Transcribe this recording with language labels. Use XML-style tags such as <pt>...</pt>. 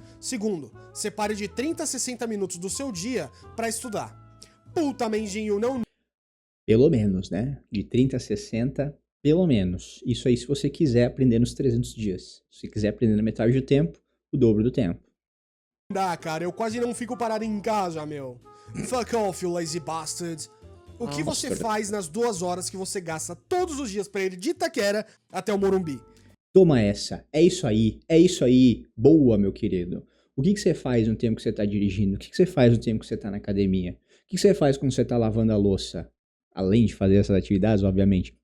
<pt>Segundo, separe de 30 a 60 minutos do seu dia para estudar. Puta, Mendinho, não... Pelo menos, né? De 30 a 60, pelo menos. Isso aí se você quiser aprender nos 300 dias. Se quiser aprender na metade do tempo, o dobro do tempo. Dá, cara, eu quase não fico parado em casa, meu.</pt> <en>Fuck off, you lazy bastard.</en> <pt>O que você faz nas 2 horas que você gasta todos os dias pra ir de Itaquera até o Morumbi? Toma essa. É isso aí. Boa, meu querido. O que você faz no tempo que você tá dirigindo? O que você faz no tempo que você tá na academia? O que você faz quando você tá lavando a louça? Além de fazer essas atividades, obviamente.</pt>